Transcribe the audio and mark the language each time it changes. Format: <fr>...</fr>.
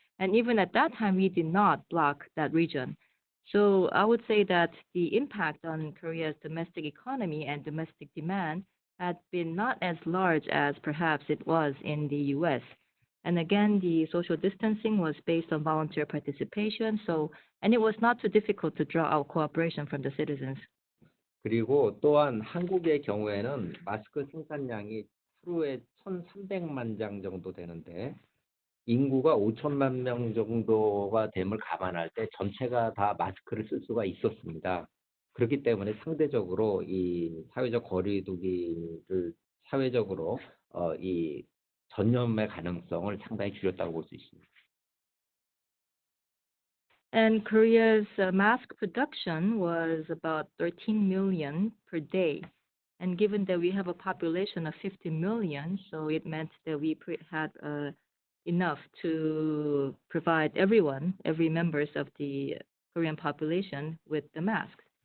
<en>And even at that time, we did not block that region. So I would say that the impact on Korea's domestic economy and domestic demand had been not as large as perhaps it was in the US. And again, the social distancing was based on volunteer participation, and it was not too difficult to draw out cooperation from the citizens.</en> <ko>그리고 또한 한국의 경우에는 마스크 생산량이 하루에 1,300만 장 정도 되는데, 인구가 5천만 명 정도가 됨을 감안할 때 전체가 다 마스크를 쓸 수가 있었습니다. 그렇기 때문에 상대적으로 이 사회적 거리두기를 사회적으로 이 전염의 가능성을 상당히 줄였다고 볼 수 있습니다.</ko> <en>And Korea's mask production was about 13 million per day. And given that we have a population of 50 million, so it meant that we had enough to provide every members of the Korean population with the masks.</en>